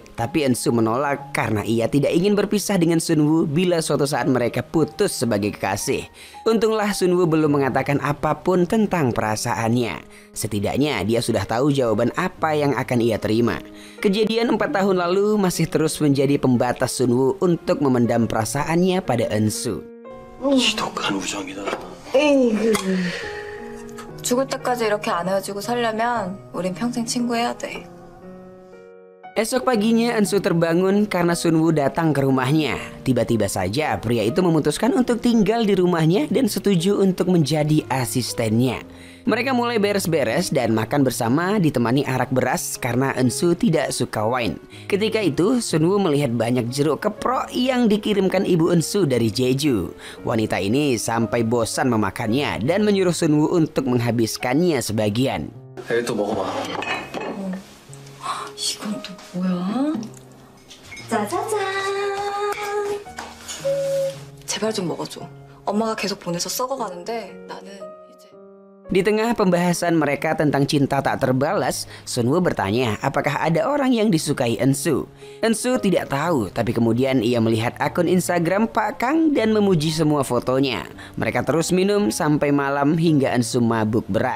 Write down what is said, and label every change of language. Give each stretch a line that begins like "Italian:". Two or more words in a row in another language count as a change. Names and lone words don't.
Indonesian: Tapi Ensu menolak karena ia tidak ingin berpisah dengan Sunwoo bila suatu saat mereka putus sebagai kekasih. Untunglah Sunwoo belum mengatakan apapun tentang perasaannya. Setidaknya dia sudah tahu jawaban apa yang akan ia terima. Kejadian 4 tahun lalu masih terus menjadi pembatas Sunwoo untuk memendam perasaannya pada Ensu.
Korean: 지독한 우정이다. 죽을 때까지 이렇게 안 헤어지고 살려면 우린 평생 친구해야 돼.
Indonesian: Esok paginya Ensu terbangun karena Sunwoo datang ke rumahnya. Tiba-tiba saja pria itu memutuskan untuk tinggal di rumahnya dan setuju untuk menjadi asistennya. Mereka mulai beres-beres dan makan bersama ditemani arak beras karena Ensu tidak suka wine. Ketika itu Sunwoo melihat banyak jeruk keprok yang dikirimkan ibu Ensu dari Jeju. Wanita ini sampai bosan memakannya dan menyuruh Sunwoo untuk menghabiskannya sebagian.
Korean: 에이 또 먹어봐. 이건 또 뭐야? 짜자잔. 제발 좀 먹어줘. 엄마가 계속 보내서 썩어가는데 나는 이제.
Indonesian: Di tengah pembahasan mereka tentang cinta tak terbalas, Sunwoo bertanya apakah ada orang yang disukai Ensu. Ensu tidak tahu, tapi kemudian ia melihat akun Instagram Pak Kang dan memuji semua fotonya. Mereka terus minum sampai malam hingga Ensu mabuk berat.